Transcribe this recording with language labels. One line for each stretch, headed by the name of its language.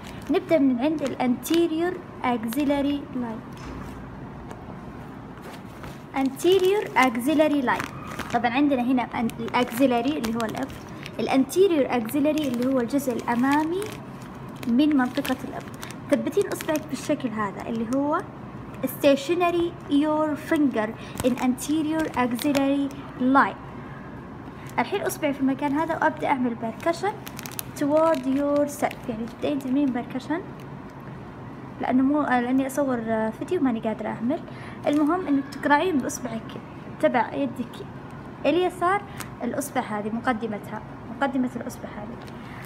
Arabic: نبدأ من عند الانتيريور axillary line. anterior axillary line، طبعا عندنا هنا الأكزيلاري اللي هو الإبط، الانتيريور axillary اللي هو الجزء الأمامي من منطقة الإبط. ثبتين إصبعك بالشكل هذا اللي هو
English: stationary your finger in anterior axillary line.
Arabic: الحين إصبعي في المكان هذا وأبدأ أعمل بركشن
English: toward yourself،
Arabic: يعني تبدأين تعملين بركشن، لأني أصور فيديو ماني قادرة أعمل. المهم إنك تقرعين بإصبعك تبع يدك اليسار الإصبع هذه، مقدمة الإصبع هذه.